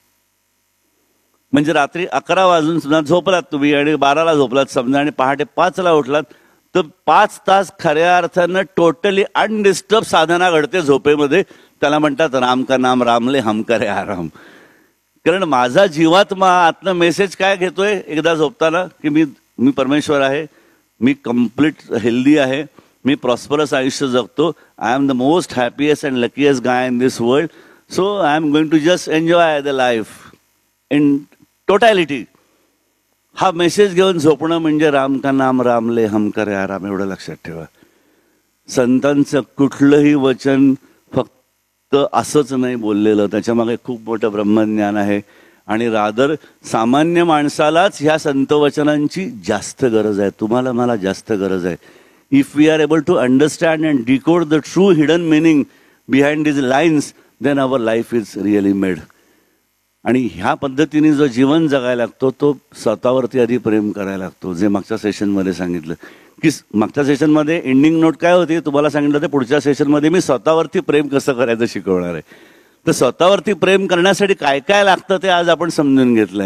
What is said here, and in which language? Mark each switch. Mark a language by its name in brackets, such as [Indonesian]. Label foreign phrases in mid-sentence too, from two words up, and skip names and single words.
[Marathi] म्हणजे रात्री 11 वाजून सुद्धा झोपलात तुम्ही आणि 12ला झोपलात समजा, आणि पहाटे 5ला उठलात, तर 5 तास खऱ्या अर्थानं [English] totally undisturbed [Marathi] साधना घडते झोपेमध्ये. त्याला म्हणतात [Hindi] राम का नाम रामले हम करे आराम. [Marathi] कारण माझा जीवात्मा आतनं मेसेज काय घेतोय एकदा झोपताना, की मी परमेश्वर आहे, मी [English] complete healthy [Marathi] आहे, मी प्रॉस्परस आयुष्य जगतो, [English] I am the most happiest and luckiest guy in this world, so I am going to just enjoy the life in totality. [Marathi] हा मेसेज घेऊन झोपणं म्हणजे [Hindi] राम का नाम रामले हम करे आराम. [Marathi] एवढं लक्षात ठेवा. संतांचं कुठलंही वचन फक्त असंच नाही बोललेलं, त्याच्यामागे खूप मोठं ब्रह्मज्ञान आहे. आणि रादर सामान्य माणसालाच ह्या संत वचनांची जास्त गरज आहे, तुम्हाला मला जास्त गरज आहे. [English] If we are able to understand and decode the true hidden meaning behind this lines, then our life is really made. [Marathi] आणि ह्या पद्धतीने जो जीवन जगायला लागतो तो स्वतःवरती आधी प्रेम करायला लागतो. जे मागच्या सेशनमध्ये सांगितलं, की मागच्या सेशनमध्ये [English] ending note [Marathi] काय होती तुम्हाला सांगितलं, ते पुढच्या सेशनमध्ये मी स्वतःवरती प्रेम कसं करायचं शिकवणार आहे. तर स्वतःवरती प्रेम करण्यासाठी काय काय लागतं ते आज आपण समजून घेतलंय.